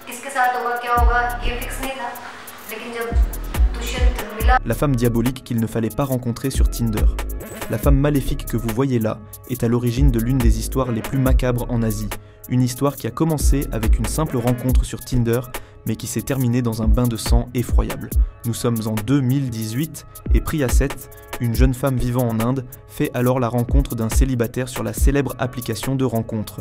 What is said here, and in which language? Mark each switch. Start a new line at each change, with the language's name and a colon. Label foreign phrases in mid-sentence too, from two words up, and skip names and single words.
Hindi: किसके साथ होगा क्या होगा ये फिक्स नहीं था, लेकिन जब दुष्यंत मिला।
French: La femme diabolique qu'il ne fallait pas rencontrer sur Tinder. La femme maléfique que vous voyez là est à l'origine de l'une des histoires les plus macabres en Asie. Une histoire qui a commencé avec une simple rencontre sur Tinder, mais qui s'est terminée dans un bain de sang effroyable. Nous sommes en 2018 et Priya Seth, une jeune femme vivant en Inde, fait alors la rencontre d'un célibataire sur la célèbre application de rencontre.